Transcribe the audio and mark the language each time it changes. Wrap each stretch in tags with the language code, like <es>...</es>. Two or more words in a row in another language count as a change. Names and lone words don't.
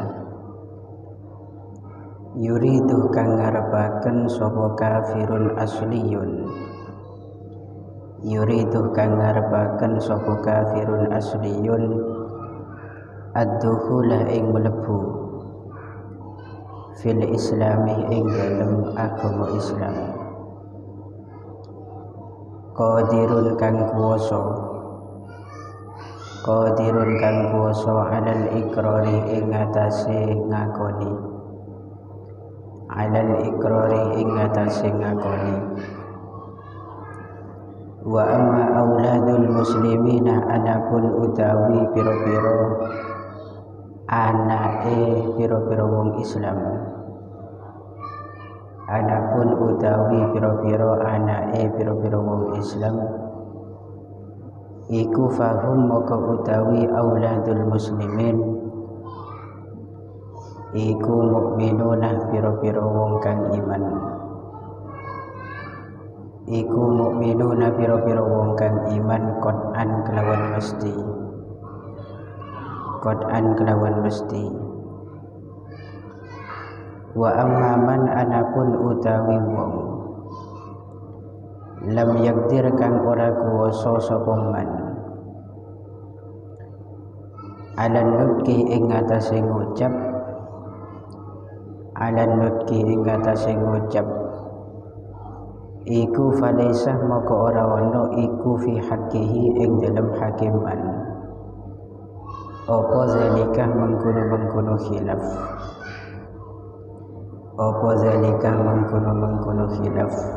<jv>yuridu kang ngarepaken sapa</jv> <ar>كافر أصلي,</ar> <jv>yuridu kang ngarepaken sapa</jv> <ar>كافر أصلي</ar> <jv>ad-dukhula ing mlebu</jv> <ar>في الإسلام</ar> <jv>ing dalem agama Islam, qadirun kang kuwasa, qadirun kang kuwasa</jv> <ar>على الإقرار</ar> <jv>ing atase ngakoni,</jv> <ar>على الإقرار</ar> <jv>ing atase ngakoni.</jv> <ar>وأما أولاد المسلمين</ar> <jv>anapun utawi pira-pira anake pira-pira wong Islam, anapun utawi pira-pira anake pira-pira wong Islam iku fahum maka utawi</jv> <ar>أولاد المسلمين</ar> <jv>iku mukminuna pira-pira wong kang iman, iku mukminuna pira-pira wong kang iman qat'an kelawan mesti, qat'an kelawan mesti.</jv> <ar>وأما من</ar> <jv>anapun utawi wong</jv> <ar>لم يقدر</ar> <jv>kang ora kuwasa sapa man</jv> <ar>على النطق</ar> <jv>ing atase ngucap,</jv> <ar>على النطق</ar> <jv>ing atase ngucap iku falaisah maka ora ana iku</jv> <ar>في حقه</ar> <jv>ing dalam hakiman apa zalikah mengkono-mengkono khilaf, apa zalikah mengkono-mengkono khilaf.</jv>